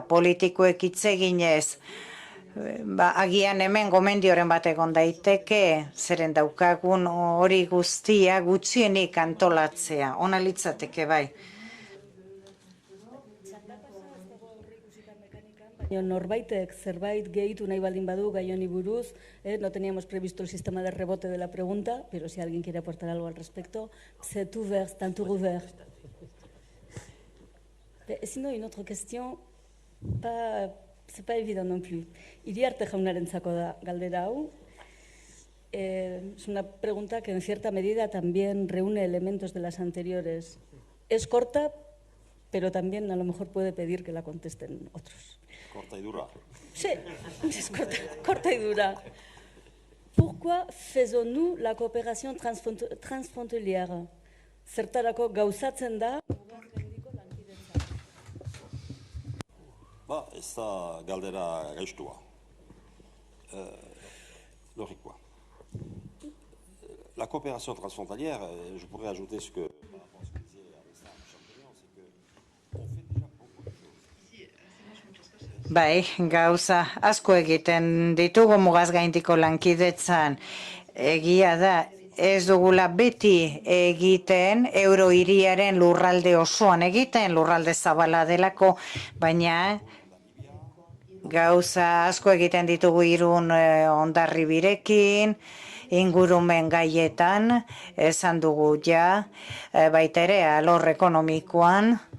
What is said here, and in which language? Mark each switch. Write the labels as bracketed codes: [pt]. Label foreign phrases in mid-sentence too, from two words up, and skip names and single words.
[eu] Politikoek hitz eginez, agian hemen gomendioren bat egon daiteke, zeren daukagun hori guztia gutxienik antolatzea. Ona litzateke bai. Norbaitek zerbait gehitu nahi baldin badu gai honi buruz, [es] no teníamos previsto el sistema de rebote de la pregunta, pero si alguien quiere aportar algo al respecto, [fr] c'est ouvert, c'est un tour ouvert. Ezin une autre question, c'est pas évident non plus. [eu] Iriarte jaunarentzako da galdera hau. [es] Es una pregunta que en cierta medida también reúne elementos de las anteriores. Es corta, pero también a lo mejor puede pedir que la contesten otros. Corta y dura. Sí, es corta y dura. [fr] Pourquoi faisons-nous la coopération transfrontalière? [eu] Zertarako gauzatzen da Ez da galdera gaiztua. Logikoa. [fr] La coopération transfrontalière, je pourrais ajouter ce que par rapport à ce que disait Alessandro Champignon, c'est que on fait déjà beaucoup de choses. [eu] Bai, gauza asko egiten ditugu mugaz gaindiko lankidetzan. Egia da, ez dugula beti egiten eurohiriaren lurralde osoan egiten, lurralde zabala delako, baina gauza asko egiten ditugu Irun Hondarribirekin, ingurumen gaietan, esan dugu ja, baita ere alor ekonomikoan,